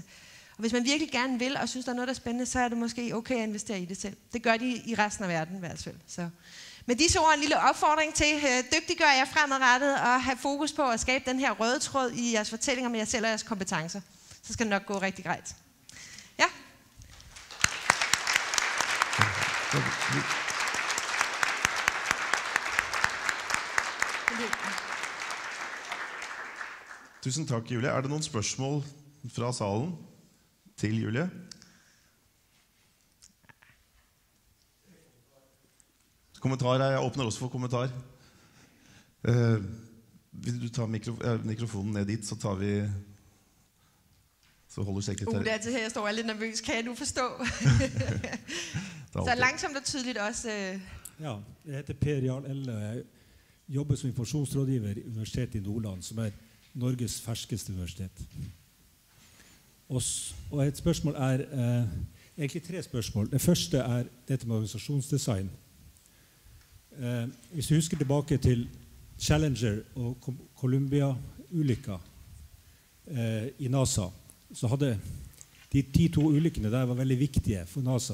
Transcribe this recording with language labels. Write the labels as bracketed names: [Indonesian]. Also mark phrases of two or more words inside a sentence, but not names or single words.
[Danish] Og hvis man virkelig gerne vil, og synes, der er noget, der er spændende, så er det måske okay at investere i det selv. Det gør de i resten af verden i hvert fald. Så. Med disse ord en lille opfordring til, dygtiggør jer fremadrettet, og have fokus på at skabe den her røde tråd i jeres fortællinger med jer selv og jeres kompetencer. Så skal det nok gå rigtig grejt. Ja. [Norwegian] Tusen takk, Julie. Er det noen spørsmål fra salen til Julie? Kommentarer, jeg åpner også for kommentar. Vil du ta mikrofonen ned dit, så tar vi... Så holder sekretær. [Danish] Det er altid her, jeg står lidt nervøs. Kan jeg nu forstå? Så langsomt og tydeligt også. [Norwegian] Ja, jeg heter Per Jarl Elle, og jeg jobber som informasjonsrådgiver i Universitetet i Nordland, som er Norges ferskeste universitet. Og et spørsmål er, egentlig 3 spørsmål. Det første er dette med organisasjonsdesign. Hvis du husker tilbake til Challenger og Columbia-ulykka i NASA, så hadde de 2 ulykkene der var veldig viktige for NASA.